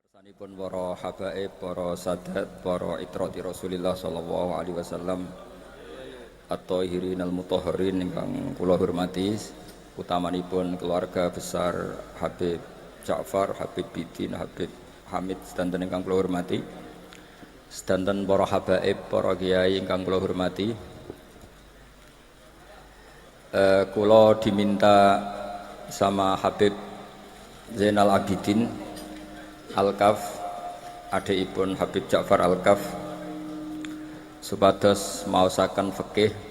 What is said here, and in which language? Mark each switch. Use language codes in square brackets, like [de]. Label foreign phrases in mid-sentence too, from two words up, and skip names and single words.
[jv] Pun para habaib, para sadat, para [ar] عترة رسول الله صلى الله عليه وسلم الطاهرين المطهرين [jv] ingkang kula hormati, utamanipun keluarga besar Habib Ja'far, Habib Bidin, Habib Hamid sedanten ingkang kula hormati, sedanten para habaib, para kiai ingkang kula hormati. Kula [id] diminta sama [jv] Habib Zainal Abidin Al-Kaf, adikipun Habib Ja'far Al-Kaf, supados maosaken fikih.